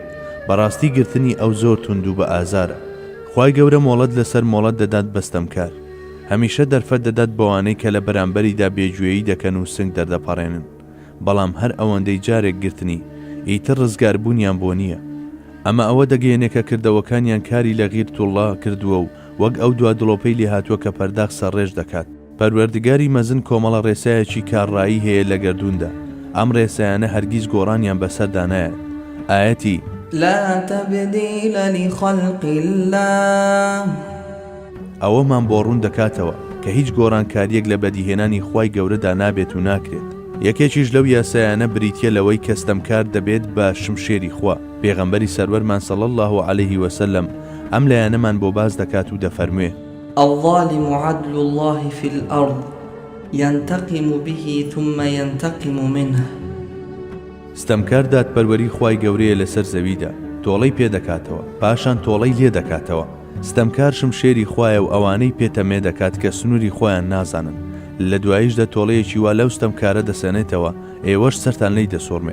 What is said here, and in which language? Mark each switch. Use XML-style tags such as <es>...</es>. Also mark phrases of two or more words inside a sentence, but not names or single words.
<ckb>بەڕاستی گرتنی ئەو زۆر تونند و بە ئازارە. خوای گەورە مۆڵەت لەسەر مۆڵەت دەدات بەستەمکار، هەمیشە دەرفەت دەدات بەوانەی کە لە بەرامبەریدا بێگوێیی دەکەن و سنگ دەردەپەڕێنن، بەڵام هەر ئەوەندەی جارێک گرتنی ئیتر ڕزگاربوونیان بۆ نییە. ئەمە ئەوە دەگەیەنێ کە کردەوەکانیان کاری لە غیرتوڵڵا کردووە و وەک ئەو دوا دڵۆپەی لێ هاتووە کە پەرداخ سەرڕێژ دەکات. پەروەردگاری مەزن کۆمەڵە ڕێسایەکی کارڕایی هەیە لە گەردووندا، ئەم ڕێسایانە هەرگیز گۆڕانیان بەسەردا نایەت. ئاەتی</ckb> <ar>لا تبديل لخلق الله</ar> <ckb>ئەوەمان بۆ ڕوون دەکاتەوە کە هیچ گۆڕانکاریەک لە بەدیهێنانی خوای گەورەدا نابێت و ناکرێت. یەکێکیش لەو یاسایانە بریتیە لەوەی کەستەمکار دەبێت بە شمشێری خوا. پێغەمبەری سەروەرمان</ckb> <ar>صلی الله عليه وسلم</ar> <ckb>ئەم لایەنەمان بۆ باز دەکات و دەفەرموێ:</ckb> <ar>الظالم عدل الله في الأرض ينتقم به ثم ينتقم منه.</ar> <ckb>ستەمکار دادپەروەری خوای گەورەیە لەسەر زەویدا، تۆڵەی پێ دەکاتەوە، پاشان تۆڵەی لێ دەکاتەوە. ستەمکار شمشێری خوایە و ئەوانەی پێتەمێ دەکات کە سنووری خۆیان نازانن. لە دواییشدا تۆڵەیەکی وا لەو ستەمکارە دەسەنێتەوە، ئێوەش سەرتان لی دەسۆڕمێ.</ckb>